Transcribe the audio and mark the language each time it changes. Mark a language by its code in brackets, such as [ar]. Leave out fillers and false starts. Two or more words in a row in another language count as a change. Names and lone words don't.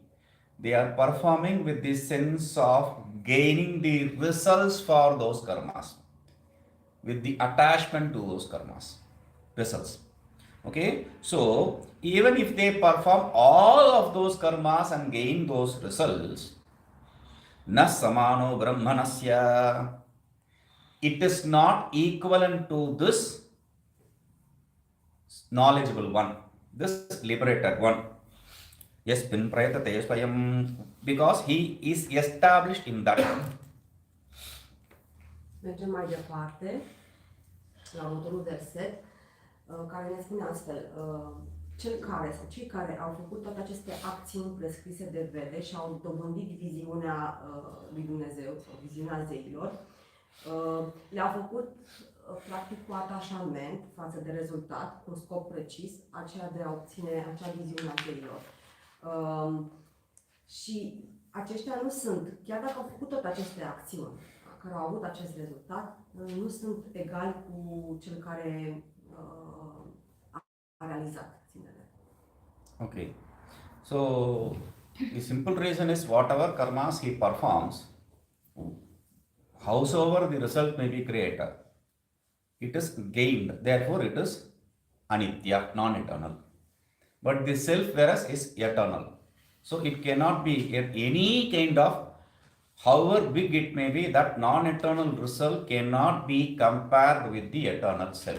[en] They are performing with the sense of gaining the results for those karmas, with the attachment to those karmas, results. Okay, so even if they perform all of those karmas and gain those results, [sa] na samano brahmanasya, [en] it is not equivalent to this knowledgeable one, this liberated one. Yes, [sa] bin prayatate swayam, [en] because he is established in that. [ro] Mergem mai departe la următorul verset, care ne spune astfel: cel care sau cei care au făcut toate aceste acțiuni prescrise de vede și au dobândit viziunea lui Dumnezeu sau viziunea zeilor, le-a făcut practic cu atașament față de rezultat, cu un scop precis, aceea de a obține acea viziune a zeilor. Și aceștia nu sunt, chiar dacă au făcut toate aceste acțiuni, care au avut acest rezultat, nu sunt egali cu cel care a realizat ținele. [en] Okay, so the simple reason is whatever karmas he performs, howsoever the result may be created, it is gained, therefore it is anitya, non-eternal. But the self whereas is eternal. So it cannot be any kind of, however big it may be, that non-eternal result cannot be compared with the eternal self.